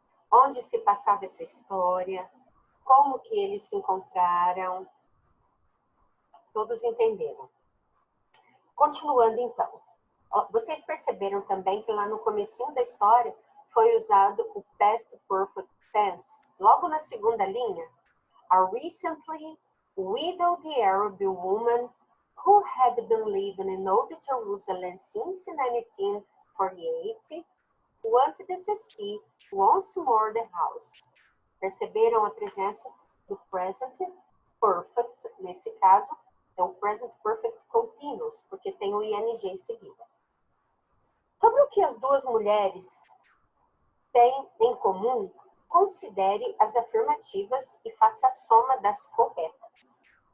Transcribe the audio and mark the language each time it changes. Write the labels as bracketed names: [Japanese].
[Portuguese] Onde se passava essa história? Como que eles se encontraram? Todos entenderam. Continuando então. Vocês perceberam também que lá no comecinho da história foi usado o past perfect tense. Logo na segunda linha, [English] a recently widowed Arab woman who had been living in Old Jerusalem since 1948 wanted to see once more the house. [Portuguese] Perceberam a presença do present perfect, nesse caso, é o present perfect continuous, porque tem o ing em seguida. Sobre o que as duas mulheres têm em comum, considere as afirmativas e faça a soma das corretas.